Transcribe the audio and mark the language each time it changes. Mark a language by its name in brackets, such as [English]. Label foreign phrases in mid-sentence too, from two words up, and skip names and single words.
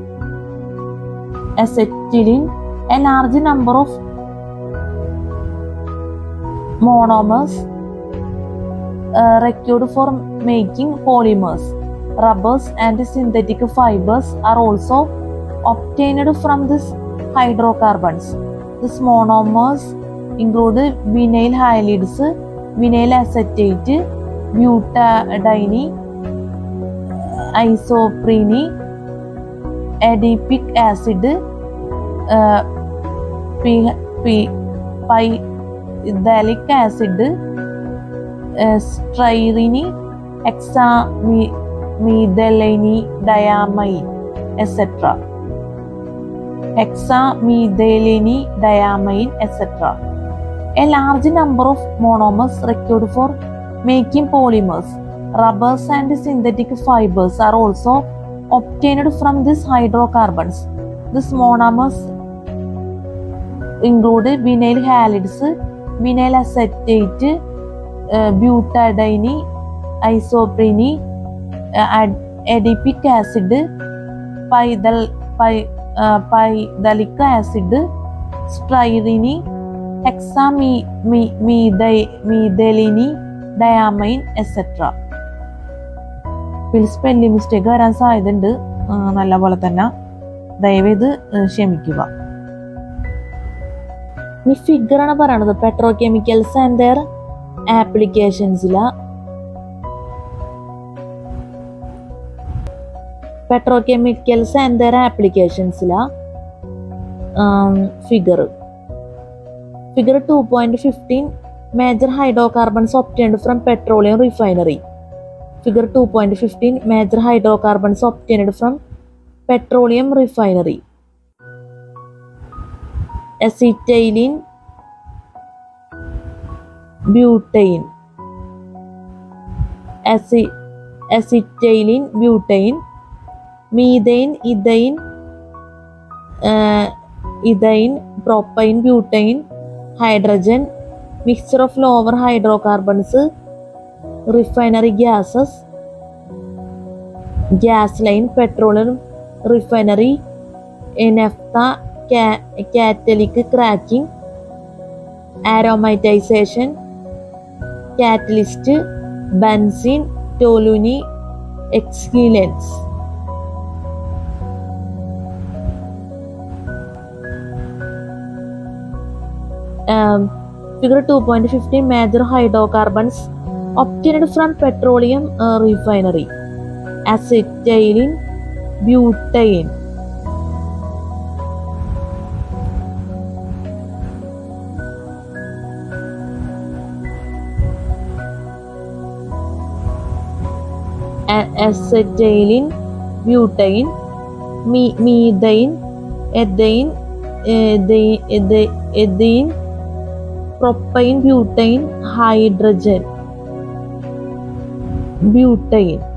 [English] A large number of monomers required for making polymers, rubbers and synthetic fibers are also obtained from these hydrocarbons. These monomers include vinyl halides, vinyl acetate, butadiene, isoprene, adipic acid, pyphthalic acid, styrene, hexamethylene diamine, etc. A large number of monomers required for making polymers. Rubbers and synthetic fibers are also obtained from these hydrocarbons. These monomers include vinyl halides, vinyl acetate, butadiene, isoprene, adipic acid, pyrdalic acid, styrene, hexamethylene, diamine, etc. [Malayalam] ഇതിൽ [English] spelling mistake [Malayalam] വരാൻ സാധ്യതയുണ്ട്, നല്ലപോലെ തന്നെ ദയവേത് ക്ഷമിക്കുക. ഈ ഫിഗറാണ് പറയണത് [English] petrochemicals and their applicationsila. petrochemicals and their applicationsila figure 2.15 major hydrocarbons obtained from petroleum refinery. Figure 2.15 major hydrocarbons obtained from petroleum refinery. Acetylene, butane, acetylene, butane, methane, ethane, propane, butane, hydrogen, mixture of lower hydrocarbons, refinery gases, gasoline, petroleum refinery, naphtha, catalytic cracking, aromatization, catalyst, benzene, toluene, exhalants. Figure 2.15 major hydrocarbons obtained from petroleum refinery. Acetylene, butane. Acetylene, butane, methane, ethane, propane, butane, hydrogen, butane.